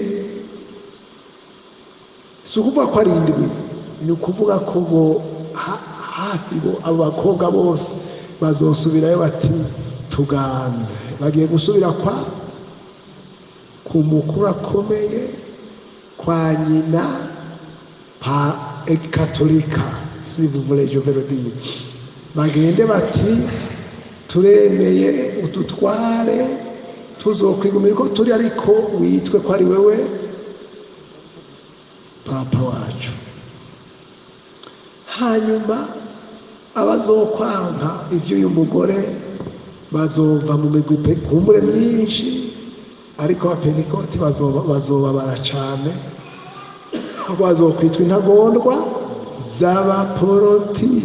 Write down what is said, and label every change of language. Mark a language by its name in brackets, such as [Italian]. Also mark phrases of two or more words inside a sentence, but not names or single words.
[Rundi] Si ukuvuga ko ari indwi, ni ukuvuga ko hafi abo bakobwa bose bazosubirayo bati tuganze. Bagiye gusubira ku mukuru akomeye, kwa nyina pa ekatolika, [French] si vous voulez je vais le dire. [Rundi] Bagende bati turemeye udutware, tuzokwigumira ko turi, ariko witwe ko ari wewe papa wacu. Hanyuma abazokwanka ivy'uyu mugore bazova mu migwi kumbure myinshi, ariko abapentekoti bazobabara cane, kuko bazokwitwa intagondwa z'abaporoti.